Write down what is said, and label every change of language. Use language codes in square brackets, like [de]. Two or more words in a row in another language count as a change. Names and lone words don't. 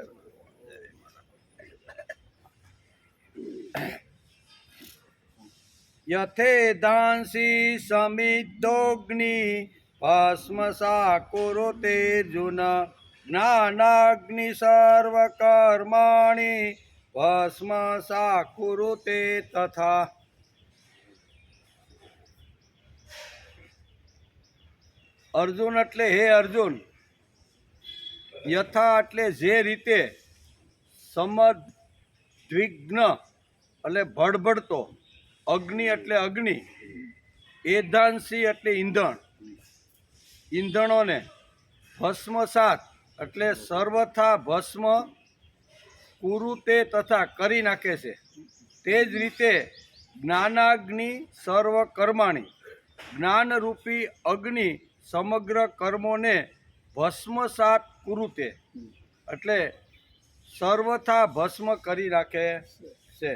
[sa] यथेदांसि समिद्धोऽग्नि भस्मसा कुरुतेऽर्जुन ज्ञानाग्नि सर्वकर्माणि भस्मसा कुरुते तथा। [gu] અર્જુન એટલે હે અર્જુન, યથા એટલે જે રીતે, સમદ્વિગ્ન એટલે ભડભડતો, અગ્નિ એટલે અગ્નિ, એધાંસી એટલે ઈંધણ, ઈંધણોને, ભસ્મસાત એટલે સર્વથા ભસ્મ, [sa] કુરુતે તથા [gu] કરી નાખે છે, તે જ રીતે [sa] જ્ઞાનાગ્નિ સર્વ કર્માણી, [gu] જ્ઞાનરૂપી અગ્નિ સમગ્ર કર્મોને [sa] ભસ્મસાત કુરુતે [gu] એટલે સર્વથા ભસ્મ કરી નાખે છે.